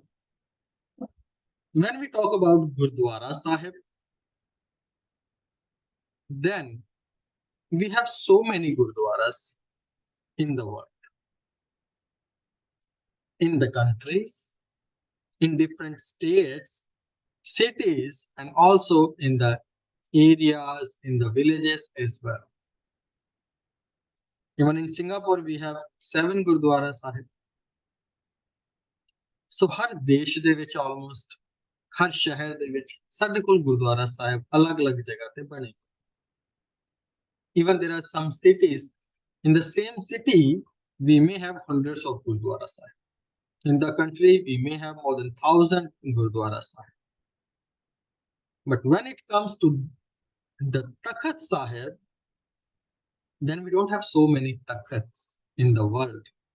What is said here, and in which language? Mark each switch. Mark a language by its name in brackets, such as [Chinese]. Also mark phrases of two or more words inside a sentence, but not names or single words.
[English] When we talk about Gurdwara Sahib, then we have so many Gurdwaras in the world, in the countries, in different states, cities, and also in the areas, in the villages as well. Even in Singapore, we have 7 Gurdwara Sahib. [Punjabi] So ਹਰ ਦੇਸ਼ ਦੇ ਵਿੱਚ almost ਹਰ ਸ਼ਹਿਰ ਦੇ ਵਿੱਚ ਸਾਡੇ ਕੋਲ ਗੁਰਦੁਆਰਾ ਸਾਹਿਬ ਅਲੱਗ-ਅਲੱਗ ਜਗ੍ਹਾ ਤੇ ਬਣੇ. [English] Even there are some cities, in the same city we may have hundreds of Gurdwara Sahib. In the country we may have more than 1,000 Gurdwara Sahib. But when it comes to the Takht Sahib, then we don't have so many Takhts in the world.